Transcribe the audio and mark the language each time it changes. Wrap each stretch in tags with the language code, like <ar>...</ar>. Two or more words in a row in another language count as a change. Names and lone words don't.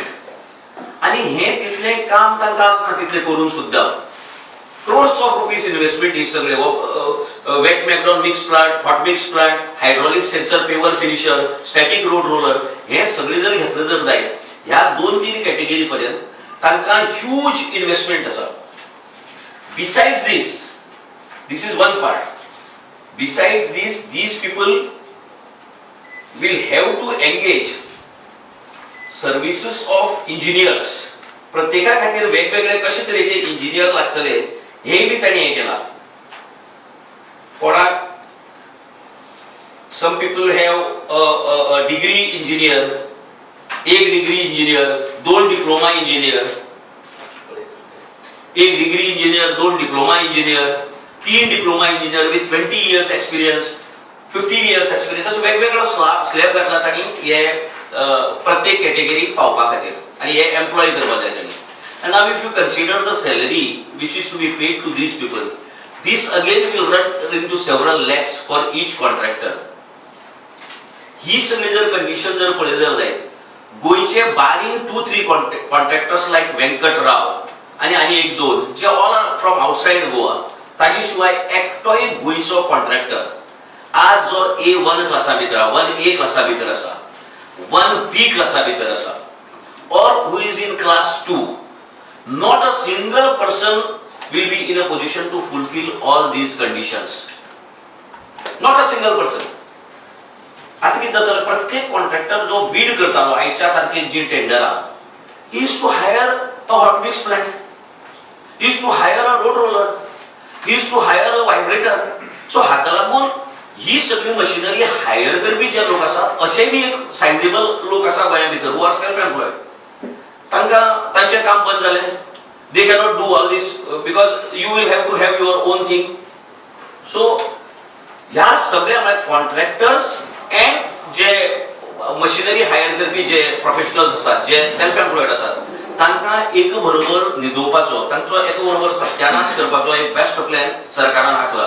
<kok>आणि हे तितले काम तांकां आसना तितले करून सुद्धा.</kok> <en>crores of rupees investment</en> <kok>ही सगळे</kok> <en>wet macadam mix plant, hot mix plant, hydraulic sensor paver finisher, static road roller</en> <kok>हे सगळे जर घेतलं जर जायत, ह्या 2-3 कॅटेगरी पर्यंत तांकां</kok> <en>huge investment</en> <kok>आसा.</kok> <en>बिसाइड्स this is one part. Besides this, these people will have to engage services of engineers,</en> <kok>प्रत्येका खातीर वेगवेगळे कशे तरेचे इंजिनियर लागतले हे बी ताणी हे केला.</kok> <en>कोणाक some people have a degree engineer,</en> <kok>एक</kok> <en>degree engineer,</en> <kok>दोन</kok> <en>diploma engineer,</en> <kok>एक</kok> <en>degree engineer,</en> <kok>दोन</kok> <en>diploma engineer,</en> <kok>तीन</kok> <en>diploma engineer with 20 years experience, 15 years experience,</en> <kok>असं वेगवेगळा स्लॅब घातला ताणी हे प्रत्येक कॅटेगरी पावपा खातीर आणि हे एम्प्लॉय करपा जाय ताणी.</kok> <en>And now if you consider the salary which is to be paid to these people, this again will run into several lakhs for each contractor.</en> <kok>ही सगळी जर कंडिशन जर पळयली जायत, गोयचे बारींग 2-3 कॉन्ट्रॅक्टर्स लायक वेंकटराव आणि एक दोन जे</kok> <en>all are from outside Goa,</en> <kok>ताजे शिवाय एकटोय गोयचो कॉन्ट्रॅक्टर आज जो A1 क्लासा भितर, 1A क्लासा भितर आसा, 1B क्लासा भितर आसा,</kok> <en>or who is in class 2, not a single person will be in a position to fulfill all these conditions. Not a single person.</en> <kok>आता किती जाता, प्रत्येक कॉन्ट्रॅक्टर जो बीड करतालो आयच्या तारखेर जी टेंडरा,</kok> <en>he is to hire a hot mix plant, he is to hire a road roller, he is to hire a vibrator.</en> <kok>सो हाका लागून ही सगळी मशिनरी हायर करपी जे लोक आसा, अशे बी एक सायझेबल लोक आसा गोंया भितर</kok> <en>who are self employed.</en> <kok>तांकां तांचें काम बंद जालें.</kok> <en>They cannot do all this because you will have to have your own thing.</en> <kok>सो ह्या सगळ्या म्हळ्यार कॉन्ट्रॅक्टर्स एंड जे मशिनरी हायर करपी जे प्रोफेशनल्स आसात, जे</kok> <en>self employed</en> <kok>आसात, तांकां एक बरोबर न्हिदोवपाचो, तांचो एक बरोबर सत्यानाश करपाचो एक</kok> <en>best plan</en> <kok>सरकारान आंखला.</kok>